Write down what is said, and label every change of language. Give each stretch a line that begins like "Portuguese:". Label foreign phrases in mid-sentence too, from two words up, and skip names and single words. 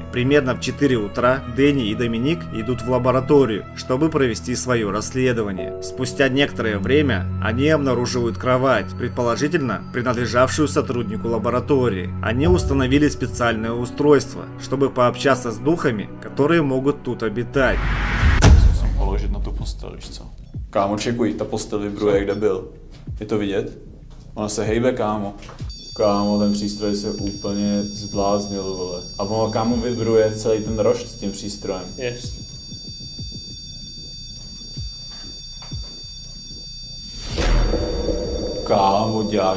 Russian: Примерно в 4 утра Дэнни и Доминик идут в лабораторию, чтобы провести свое расследование. Спустя некоторое время они обнаруживают кровать, предположительно принадлежавшую сотруднику лаборатории. Они установили специальное устройство, чтобы пообщаться с духами, которые могут тут обитать.
Czech: Položit na tu postel, víš co? Kámo, čekuj, ta postel vibruje, kde byl. Je to vidět? Ona se hejbe, kámo. Kámo, ten přístroj se úplně zbláznil, vole. A ono kámo vibruje celý ten rošt s tím přístrojem. Jest. Kámo, děláš